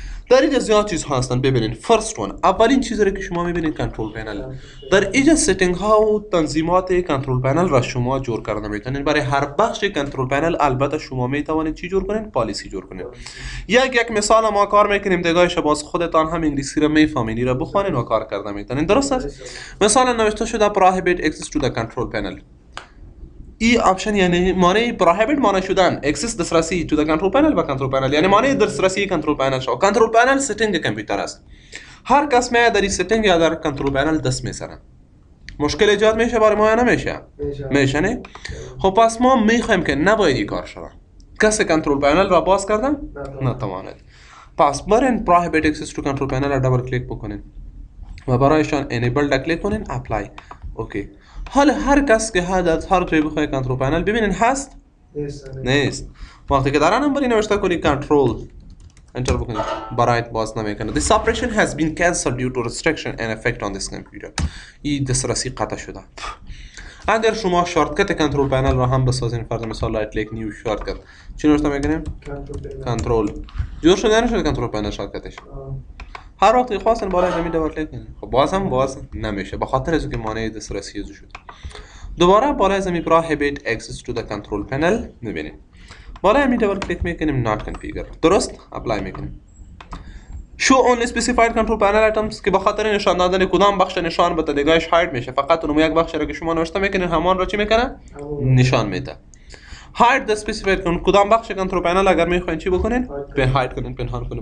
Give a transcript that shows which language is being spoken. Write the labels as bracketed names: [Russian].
[Persian] در اینجا زیاد چیزها هستن. ببینین فرست ون، اولین چیزی رو که شما میبینین کنترل پنل. در اینجا سیتینگ ها و تنظیمات کنترل پنل را شما جور کرده میتونین. برای هر بخش کنترل پنل البته شما میتوانید چی جور کنین؟ پالیسی جور کنین. یک مثال ما کار میکنیم دیگه، باز خودتان هم انگلیسی را میفهمین، را بخونین و کار کرده میتونین. درست است؟ مثلا نوشته شده [English] prohibit access to the control panel. [Persian] این آپشن یعنی معنی prohibit معنی شدن، access دسترسی [English] to the control panel [Persian] و control panel یعنی معنی دسترسی کنترل پنل شو. کنترل پنل سیتینگ کامپیوتر است. هر کس می در این سیتینگ یا در کنترل پنل دست میزنه. مشکل ایجاد میشه برای ما یا نمیشه؟ میشه نه؟ خب پس ما میخوایم که نباید این کار شود. کسی کنترل پنل را باز کردن؟ نتواند. پس برین [English] prohibit access to control panel [Persian] را دبل کلیک بکنین و برایشان enable کلیک کنین apply. اوکی. حالا هر کس که هر جای بخوای کنترل پنل ببینین هست؟ نیست. وقتی که در نمبری نوشته کنی کنترل انتر بکنید برایت باز نمیکنه. [English] This operation has been cancelled due to restriction and effect on this computer. [Persian] این دسترسی قطع شده. اگر شما شارتکت کنترل پنل را هم بسازین، فرض مثال رایت کلیک نیو شارتکت چی نوشته میکنیم؟ کنترل. جور شده نشده کنترل پنل شارتکتش. هر وقت خواستن بالای زمین دبل کلیک کنین. خب باز نمیشه به خاطر از اینکه مانع دسترسی از شده. دوباره بالای زمین [English] prohibit access to the control panel [Persian] میبینید. بالای همین دبل کلیک میکنیم [English] not configure. [Persian] درست؟ اپلای میکنیم. [English] show only specified control panel items [Persian] که به خاطر نشان دادن کدام بخش نشان بده دیگهش هاید میشه. فقط اون یک بخش رو که شما نوشته میکنین همان رو چی میکنه؟ نشان میده. [English] hide the specified [Persian] کدام بخش کنترل پنل اگر میخواین چی بکنین؟ هاید کنین، پنهان کنین.